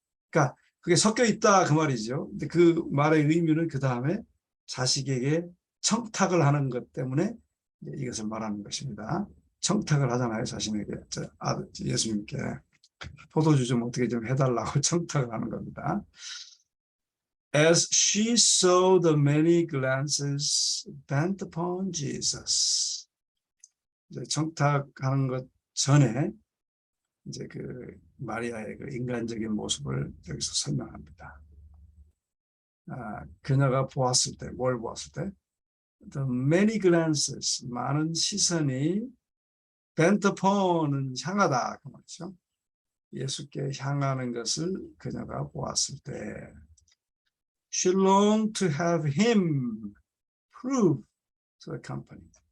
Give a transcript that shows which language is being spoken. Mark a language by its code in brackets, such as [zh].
[ko] 그러니까 그게 섞여 있다 그 말이죠. 근데 그 말의 의미는 그 다음에 자식에게 청탁을 하는 것 때문에 이것을 말하는 것입니다. 청탁을 하잖아요. 자신에게. 예수님께 포도주 좀 어떻게 좀 해달라고 청탁을 하는 겁니다. [en] As she saw the many glances bent upon Jesus. [ko] 이제 청탁하는 것 전에 이제 그 마리아의 그 인간적인 모습을 여기서 설명합니다. 그녀가 보았을 때, 뭘 보았을 때? [en] The many glances, [ko] 많은 시선이 [en] bent upon [ko] 은 향하다 그 말이죠. 예수께 향하는 것을 그녀가 보았을 때 [en] She longed to have him prove to the company.